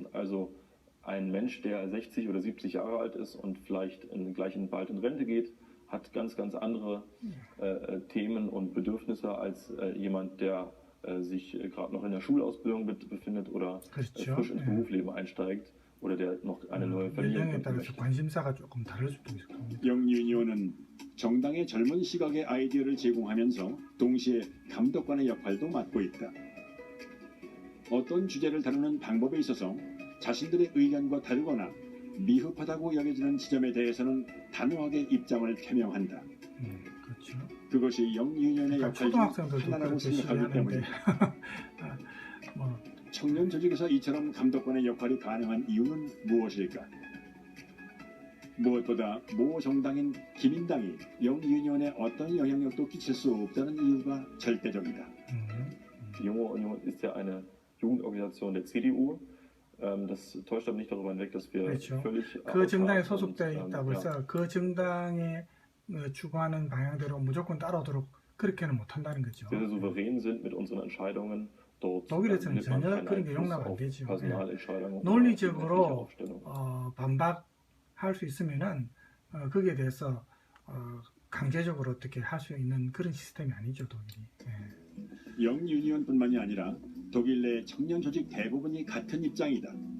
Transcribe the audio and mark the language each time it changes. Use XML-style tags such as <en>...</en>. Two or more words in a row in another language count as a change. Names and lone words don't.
<de>Also ein Mensch, der 60 oder 70 Jahre alt ist und vielleicht bald in Rente geht, hat ganz, ganz andere Themen und Bedürfnisse als jemand, der sich gerade noch in der Schulausbildung befindet oder frisch ins Berufsleben einsteigt oder der noch eine neue Familie gründen möchte.</de> <ko>관심사가 조금 다를 수도 있을 겁니다. 영유니온은 정당의 젊은 시각의 아이디어를 제공하면서 동시에 감독관의 역할도 맡고 있다. 어떤 주제를 다루는 방법에 있어서 자신들의 의견과 다르거나 미흡하다고 여겨지는 지점에 대해서는 단호하게 입장을 표명한다. 그렇죠. 그것이 영유니온의 역할 중 하나라고 생각하기 때문이다. 청년 조직에서 이처럼 감독관의 역할이 가능한 이유는 무엇일까? 무엇보다 모 정당인 기민당이 영유니온에 어떤 영향력도 끼칠 수 없다는 이유가 절대적이다.</ko> <de>Die Junge Union ist ja eine Jugendorganisation der CDU. Das täuscht aber nicht darüber hinweg, dass wir</de> <ko>그렇죠.</ko> <de>völlig</de> <ko>그 정당에 소속되어 있다고 해서 그 정당이 추구하는 방향대로 무조건 따라오도록 그렇게는 못한다는 거죠.</ko> <de>sehr souverän sind mit unseren Entscheidungen.</de> <ko>독일에서는 전혀 그런 게 용납 안 되죠. 논리적으로 반박할 수 있으면은 거기에 대해서 강제적으로 어떻게 할 수 있는 그런 시스템이 아니죠, 독일이. 영유니온뿐만이 아니라 독일 내 청년 조직 대부분이 같은 입장이다.</ko>